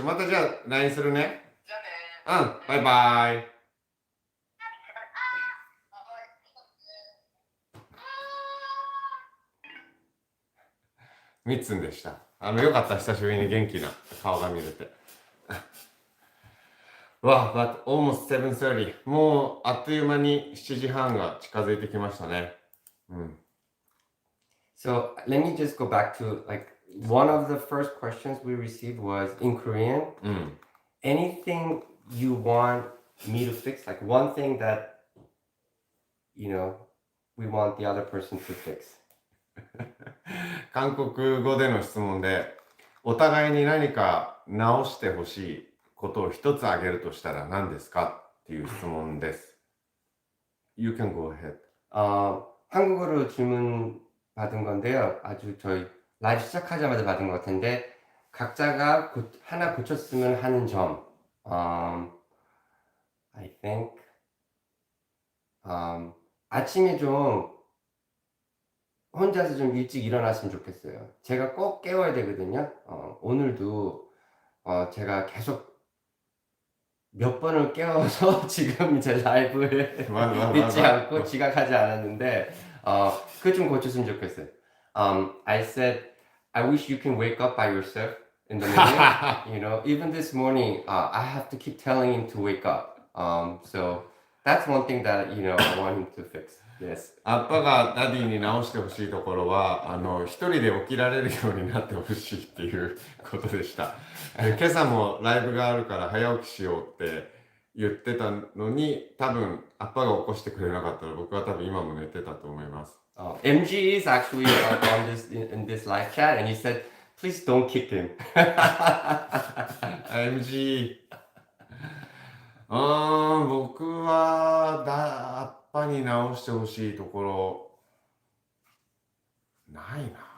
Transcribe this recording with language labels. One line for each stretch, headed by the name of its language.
Japanese: またじゃあ、LINE するね。うん、バイバイ。みっつんでした。よかった。久しぶりに元気な顔が見れて。
English: わあ、but almost 7:30。
Japanese: もう、あっという間に7時半が近づいてきましたね。うん。
English: So let me just go back to like one of the first questions we received was in Korean.
Japanese: うん。
English: Anything you want me to fix, like one thing that we want the other person to fix.
Japanese: 韓国語での質問で、お互いに何か直してほしいことを一つ挙げるとしたら何ですかっていう質問です。
English: You can go ahead.
Korean: 한국어로 질문 받은 건데요. 아주 저희 라이브 시작하자마자 받은 것 같은데 각자가 하나 고쳤으면 하는 점.
English: I think
Korean: 아침에 좀 혼자서 좀 일찍 일어났으면 좋겠어요. 제가 꼭 깨워야 되거든요. 오늘도 제가 계속 몇 번을 깨워서 지금 이제 라이브를 늦지 않고 지각하지 않았는데 그거 좀 고쳤으면 좋겠어요.
English: I said I wish you can wake up by yourself in the morning. Even this morning I have to keep telling him to wake up. So that's one thing that I want him to fix. Yes.
Japanese: アッパがダディに直してほしいところは、一人で起きられるようになってほしいっていうことでした。今朝もライブがあるから早起きしようって言ってたのに、多分アッパが起こしてくれなかったら僕は多分今も寝てたと思います。
English: MG is actually on in this live chat and he said, please don't kick him. MG。
Japanese: 僕はアッパに直してほしいところないな。